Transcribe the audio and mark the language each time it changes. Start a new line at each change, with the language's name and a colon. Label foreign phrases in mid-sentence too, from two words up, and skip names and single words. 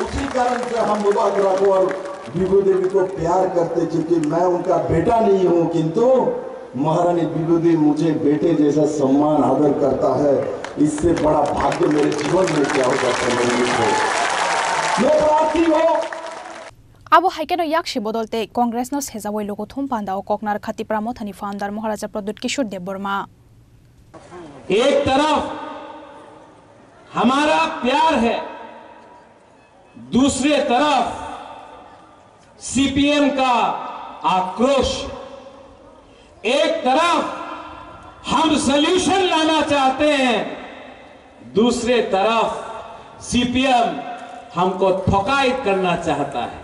Hindi: उसी कारण से हम मुबादरा को और विभू देवी को प्यार करते, क्योंकि मैं उनका बेटा नहीं हूं, किंतु महारानी विभू देवी मुझे बेटे जैसा सम्मान आदर करता है। इससे बड़ा भाग्य मेरे जीवन में क्या हो सकता है मेरे मित्रों। मैं प्रार्थी हूँ
Kok Borok: Abo haikeno yakshi bodolte Congress no sejawoi logo thumpanda o koknar khati pramothani founder Maharaja Pradyut Kishore Dev Burma।
Hindi: एक तरफ हमारा प्यार है, दूसरे तरफ सीपीएम का आक्रोश। एक तरफ हम सॉल्यूशन लाना चाहते हैं, दूसरे तरफ सीपीएम हमको थोकायत करना चाहता है।